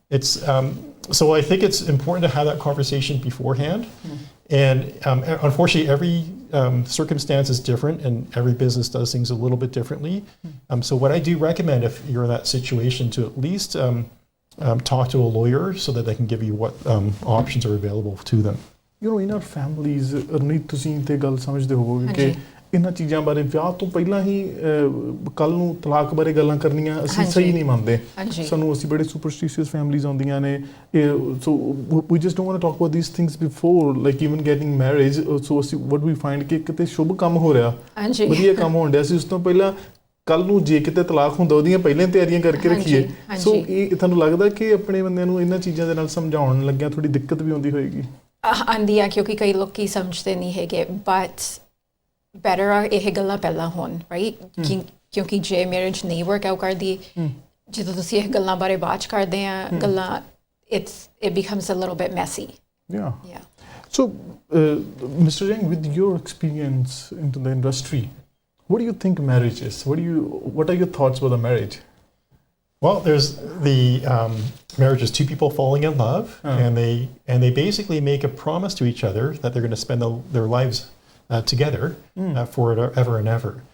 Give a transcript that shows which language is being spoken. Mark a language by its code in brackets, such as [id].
[en] It's so I think it's important to have that conversation beforehand. And unfortunately, every circumstance is different, and every business does things a little bit differently. So what I do recommend, if you're in that situation, to at least talk to a lawyer so that they can give you what options are available to them. You know, in our families, [pa] Arneet, ਤੁਸੀਂ ਤੇ ਗੱਲ ਸਮਝਦੇ ਹੋਵੋਗੇ ਕਿ ਇਹਨਾਂ ਚੀਜ਼ਾਂ ਬਾਰੇ ਵਿਆਹ ਤੋਂ ਪਹਿਲਾਂ ਹੀ ਕੱਲ ਨੂੰ ਤਲਾਕ ਬਾਰੇ ਗੱਲਾਂ ਕਰਨੀਆਂ ਅਸੀਂ ਸਹੀ ਨਹੀਂ ਮੰਨਦੇ ਸਾਨੂੰ ਅਸੀਂ ਬੜੇ ਸੁਪਰਸਟੀਸ਼ੀਅਸ ਫੈਮਿਲੀਜ਼ ਆਉਂਦੀਆਂ ਨੇ [en] so we just don't want to talk about these things before like even getting marriage [pa] ਸੋ ਅਸੀਂ [en] what we find [pa] ਕਿ ਕਿਤੇ ਸ਼ੁਭ ਕੰਮ ਹੋ ਰਿਹਾ ਵਧੀਆ ਕੰਮ ਹੋਣ ਡਿਆ ਸੀ ਉਸ ਤੋਂ ਪਹਿਲਾਂ ਕੱਲ ਨੂੰ ਜੇ ਕਿਤੇ ਤਲਾਕ ਹੁੰਦਾ ਉਹਦੀਆਂ ਪਹਿਲਾਂ ਤਿਆਰੀਆਂ ਕਰਕੇ ਰੱਖੀਏ ਸੋ ਇਹ ਤੁਹਾਨੂੰ ਲੱਗਦਾ ਕਿ ਆਪਣੇ ਬੰਦਿਆਂ ਨੂੰ ਇਹਨਾਂ ਚੀਜ਼ਾਂ ਦੇ ਨਾਲ ਸਮਝਾਉਣ ਲੱਗਿਆ ਥੋੜੀ ਦਿੱਕਤ ਵੀ ਆਉਂਦੀ ਹੋਏਗੀ ਆਉਂਦੀ ਆ ਕਿਉਂਕਿ ਕਈ ਲੋਕੀ ਸਮਝਦੇ ਨਹੀਂ ਹੈਗੇ ਬਟ better ਇਹ ਗੱਲਾਂ ਪਹਿਲਾਂ ਹੋਣ ਰਾਈਟ ਕਿਉਂਕਿ ਜੇ ਮੈਰਿਜ ਨਹੀਂ ਵਰਕ ਆਊਟ ਕਰਦੀ ਜਦੋਂ ਤੁਸੀਂ ਇਹ ਗੱਲਾਂ ਬਾਰੇ ਬਾਅਦ 'ਚ ਕਰਦੇ ਆ ਗੱਲਾਂ [en] it becomes a little bit messy. Yeah. So, Mr. Jang, with your experience into the industry, what do you think marriage is? What are your thoughts about the marriage? Well, there's the marriage is two people falling in love, and they basically make a promise to each other that they're going to spend their lives together forever and ever.